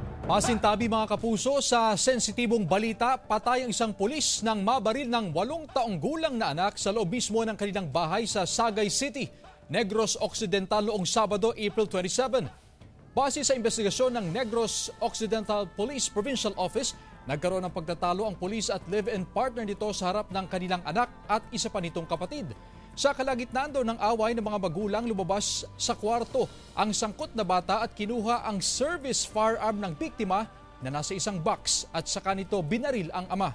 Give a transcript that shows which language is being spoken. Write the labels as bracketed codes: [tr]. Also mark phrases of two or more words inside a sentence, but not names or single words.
[tl] Masintabi mga kapuso sa sensitibong balita, patay ang isang pulis nang mabaril ng 8 taong gulang na anak sa loob mismo ng kanilang bahay sa Sagay City, Negros Occidental noong Sabado, April 27. Base sa investigasyon ng Negros Occidental Police Provincial Office, nagkaroon ng pagtatalo ang pulis at [en] live-in partner [tl] nito sa harap ng kanilang anak at isa pa nitong kapatid. Sa kalagitnaan daw ng away ng mga magulang, lumabas sa kwarto ang sangkot na bata at kinuha ang service firearm ng biktima na nasa isang box at saka nito binaril ang ama.